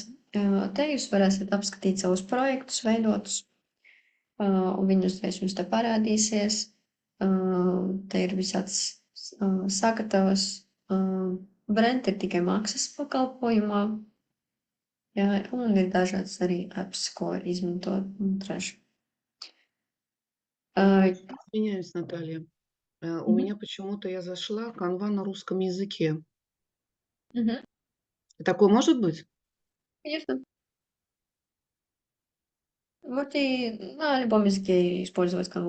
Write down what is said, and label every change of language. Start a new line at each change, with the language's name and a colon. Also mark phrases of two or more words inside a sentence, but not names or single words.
Latvian: Te jūs varēsiet apskatīt savus projektus, veidotus, un viņi uzreiz jums te parādīsies. Te ir visāds sagatavas. Brent ir tikai maksas pakalpojumā. Jā, un ir dažādas arī apps, ko var izmantot un treši.
Russian: Извиняюсь, Наталья. У меня почему-то я зашла, канва на русском языке. Мгм. Такое может быть? Конечно. Можете на любом языке использовать канву.